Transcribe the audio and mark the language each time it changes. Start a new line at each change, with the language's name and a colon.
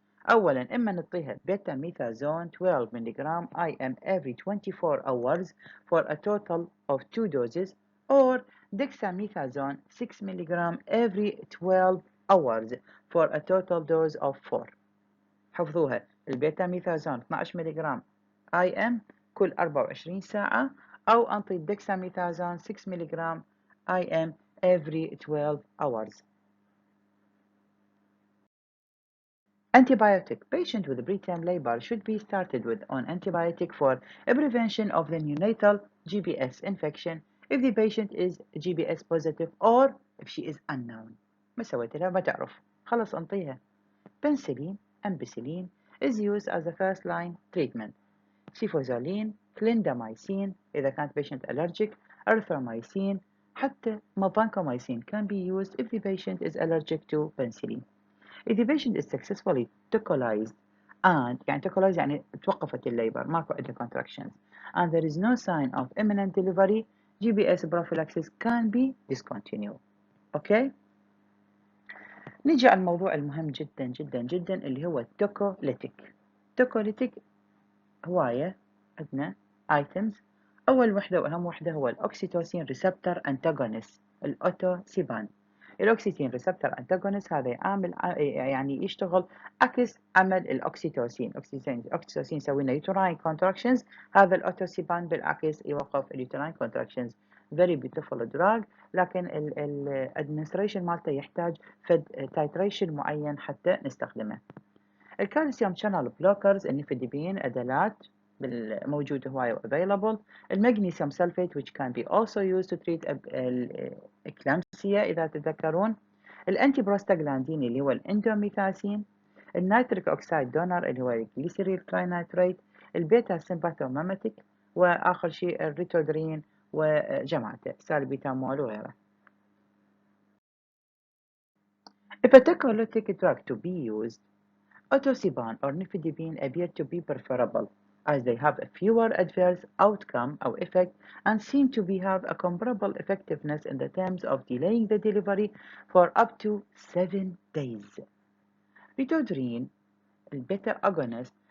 Arabic: أولا إما نعطيها بيتا ميثازون
English: 12 mg IM every 24 hours for a total of 2 doses or dexamethasone 6 mg every 12 hours for a total dose of 4.
Arabic: حفظوها البيتا ميثازون 12 mg IM كل 24 ساعة أو أنطي الدexamethasone 6 mg IM every 12 hours.
English: Antibiotic. Patient with preterm labor should be started with on antibiotic for a prevention of the neonatal GBS infection if the patient is GBS positive or if she is unknown.
Arabic: ما سويت لها ما تعرف. خلص انطيها.
English: Penicillin, ampicillin is used as a first line treatment. Cefazolin, clindamycin إذا كانت patient allergic, erythromycin, حتى vancomycin can be used if the patient is allergic to penicillin. If the patient is successfully tocolyzed and يعني tocolyzed
Arabic: يعني توقفت الليبر ماكو عندها
English: contractions and there is no sign of imminent delivery, GBS prophylaxis can be discontinued. Okay?
Arabic: نيجي على الموضوع المهم جدا جدا جدا اللي هو التوكوليتيك. توكوليتيك هواية عندنا items. أول وحدة وأهم وحدة هو الأوكسيتوسين ريسبتور أنتاغونست الأوتوسيبان. الأوكسيتين ريسبتور أنتاغونست هذا يعمل يعني يشتغل عكس عمل الأوكسيتوسين. الأوكسيتوسين يسوي لنا يوتراين كونتراكشنز، هذا الأوتوسيبان بالعكس يوقف اليوتراين كونتراكشنز.
English: very beautiful drug
Arabic: لكن الادمنستريشن مالته يحتاج فد تايتريشن معين حتى نستخدمه. الكالسيوم شانل بلوكرز النيفيديبين ادلات موجودة هواية available. المغنيسيوم سلفيت
English: which can be also used to treat eclampsia
Arabic: إذا تتذكرون. الانتي بروستاجلاندين اللي هو الاندوميثاسين. النيتريك اوكسيد دونر اللي هو الجليسيريل تراينايتريت. البيتا سيمباثوميمتيك. واخر شيء الريتودرين وجماعته سالبيتامول وغيره.
English: If a tocolytic drug to be used, Otosiban or nifedipine appear to be preferable as they have a fewer adverse outcome or effect and seem to have a comparable effectiveness in the terms of delaying the delivery for up to 7 days. Ritodrine, the beta agonist,